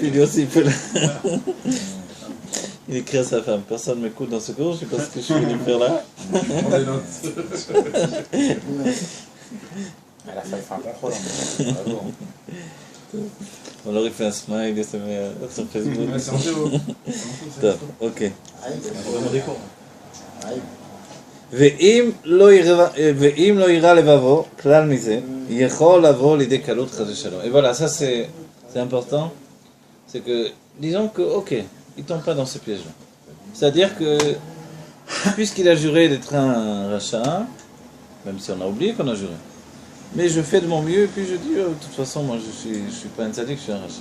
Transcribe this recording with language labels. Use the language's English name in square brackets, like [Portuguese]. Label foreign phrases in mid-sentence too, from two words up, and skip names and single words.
[French] puis lui aussi il peut il écrit à sa femme, personne ne m'écoute dans ce cours, je sais pas ce que je suis venu faire là. Prends des notes. À la fin, il fait un contrôle. hein. Bravo. Alors il fait un smile et se met sur Facebook. Ouais, c'est en théo. Top, ok. Vraiment des cours. [Hebrew] ואם לא יירא לבבו, כלל מזה, יכול לבוא לידי קלות חס ושלום. [French] Et voilà, ça c'est important. C'est que, disons que, ok, il tombe pas dans ce piège-là. C'est-à-dire que, puisqu'il a juré d'être un rachat, même si on a oublié qu'on a juré, Mais je fais de mon mieux, et puis je dis, de toute façon, moi je suis pas un sadique, je suis un rachat.